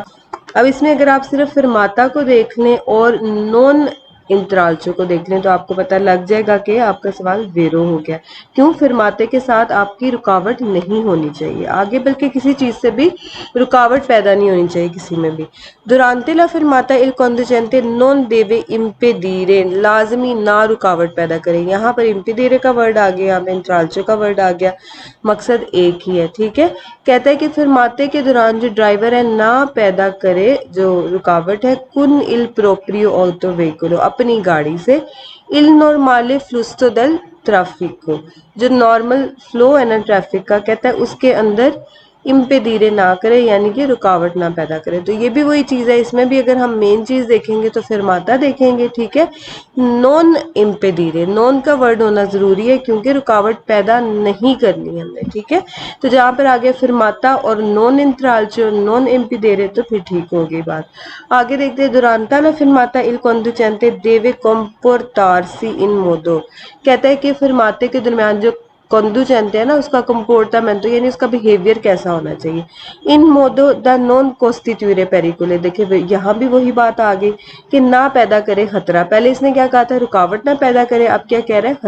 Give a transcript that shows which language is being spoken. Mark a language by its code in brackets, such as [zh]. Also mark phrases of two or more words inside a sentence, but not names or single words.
[ur] اب اس میں اگر آپ صرف فرماتا کو دیکھ لیں اور [it] non intralcio [ur] کو دیکھ لیں تو آپ کو پتہ لگ جائے گا کہ آپ کا سوال زیرو ہو گیا۔ کیوں؟ فرماتے کے ساتھ آپ کی رکاوٹ نہیں ہونی چاہیے آگے، بلکہ کسی چیز سے بھی رکاوٹ پیدا نہیں ہونی چاہیے کسی میں بھی۔ [it] durante la fermata il conducente non deve impedire، [ur] لازمی نہ رکاوٹ پیدا کرے۔ یہاں پر impedire کا ورڈ آ گیا، یہاں پہ انترالچو کا ورڈ آ گیا، مقصد ایک ہی ہے، ٹھیک ہے؟ کہتا ہے کہ فرماتے کے دوران جو ڈرائیور ہے نہ پیدا کرے جو رکاوٹ ہے [it] con il proprio autoveicolo، [ur] اپنی گاڑی سے [it] il normale flusso del traffico، [ur] جو [en] normal flow [ur] ہے نا ٹریفک کا، کہتا ہے اس کے اندر امپیڈیرے نہ کرے، یعنی کہ رکاوٹ نہ پیدا کرے۔ تو یہ بھی وہی چیز ہے، اس میں بھی اگر ہم مین چیز دیکھیں گے تو فرماتا دیکھیں گے، ٹھیک ہے؟ [it] non impedire, [ur] نون کا ورڈ ہونا ضروری ہے کیونکہ رکاوٹ پیدا نہیں کرنی ہم نے، ٹھیک ہے؟ تو جہاں پر آگے فرماتا اور [it] non intralcio non impedire [ur] تو پھر ٹھیک ہوگی بات۔ آگے دیکھتے ہیں [it] durante la fermata il conducente deve comportarsi in modo، [ur] کہتا ہے کہ فرماتے کے درمیان جو کنڈوچنتے ہیں نا اس کا کمپورٹامنٹو یعنی اس کا بیہیویئر کیسا ہونا چاہیے۔ [it] in modo da non costituire pericolo, [ur] دیکھیں یہاں بھی وہی بات آ گئی کہ نہ پیدا کرے خطرہ۔ پہلے اس نے کیا کہا تھا؟ رکاوٹ نہ پیدا کرے، اب کیا کہہ رہا ہے؟